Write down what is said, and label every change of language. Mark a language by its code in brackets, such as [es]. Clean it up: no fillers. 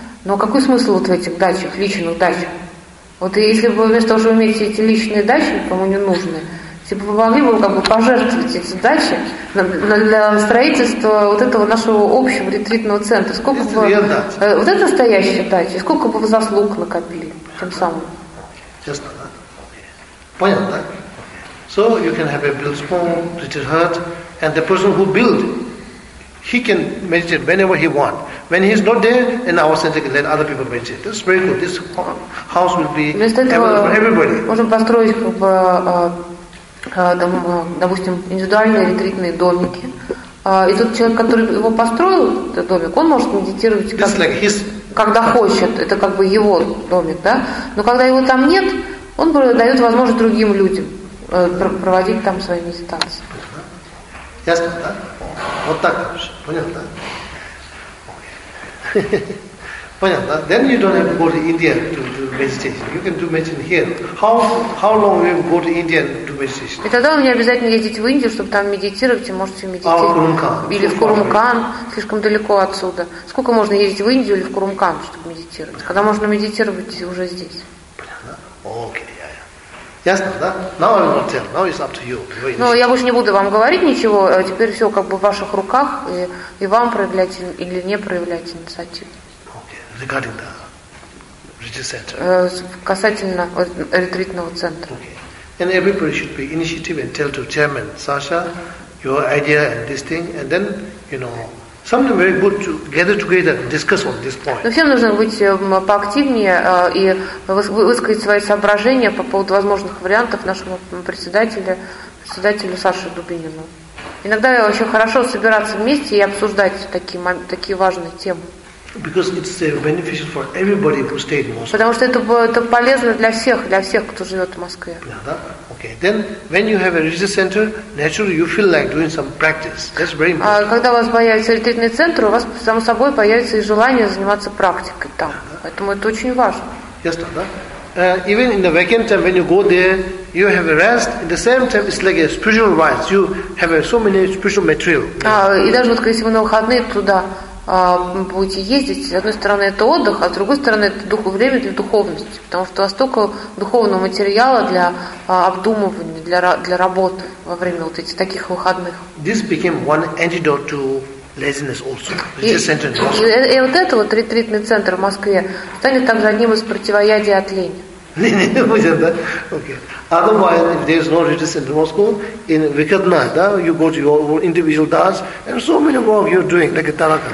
[ru] Но какой смысл вот в этих дачах, личных дачах? Вот если бы вместо того, чтобы иметь эти личные дачи, кому не нужны, если бы вы могли бы как бы пожертвовать эти дачи для строительства вот этого нашего общего ретритного центра, сколько бы вы, вот это настоящая дача, сколько бы вы заслуг накопили тем самым? Честно, да? Понятно, да? [en] So you can have a built home, retreat hut, and the person who built, he can meditate whenever he wants. When he's not there, in our center, can let other people meditate. That's very good. This house will be available for everybody. [ru] Можно построить как бы, допустим, индивидуальные ретритные домики, И тот человек, который его построил, этот домик, он может медитировать, как, [en] like his... [ru] когда хочет. Это как бы его домик, да? Но когда его там нет, он дает возможность другим людям проводить там свои медитации. Ясно, да? Вот так. Понятно, да? Понятно, да? [en] Then you don't have to go to India to do meditation. You can do meditation here. How long will you go to India to meditation? [ru] И тогда вы не обязательно ездить в Индию, чтобы там медитировать, и можете медитировать. Или в Курумкан, слишком далеко отсюда. Сколько можно ездить в Индию или в Курумкан, чтобы медитировать? Когда можно медитировать уже здесь? Понятно. Окей. Ясно, да? [en] Now I will not tell. Now it's up to you. [ru] Ну, я больше не буду вам говорить ничего. Теперь все как бы в ваших руках, и вам проявлять или не проявлять инициативу. [en] Regarding the retreat center. [ru] Касательно ретритного центра. Okay. [en] And everybody should be initiative and tell to chairman Sasha your idea and this thing, and then you know something very good to gather together and discuss on this point. [ru] Но всем нужно быть поактивнее и высказать свои соображения по поводу возможных вариантов нашему председателю Саше Дубинину. Иногда очень хорошо собираться вместе и обсуждать такие важные темы. [en] Because it's beneficial for everybody who stayed in Moscow. [ru] Потому что это полезно для всех, кто живет в Москве. Yeah, да? Okay. [en] Then when you have a retreat center, naturally you feel like doing some practice. That's very important. [ru] Когда у вас появится ретритный центр, у вас само собой появится и желание заниматься практикой там. Yeah, поэтому это очень важно. Yes, да? [en] Even in the vacant time when you go there, you have a rest. In the same time, it's like a spiritual rest. You have so many spiritual material. [ru] И даже вот если вы на выходные туда будете ездить, с одной стороны это отдых, а с другой стороны это время для духовности, потому что у вас столько духовного материала для обдумывания, для работы во время вот этих таких выходных. [en] This became one antidote to laziness also. [ru] И вот это вот ретритный центр в Москве станет также одним из противоядий от лени. [en] Otherwise, if there is no religious center in Moscow, in Vikadna, да, you go to your individual dance, and so many work you're doing, like a tarakan.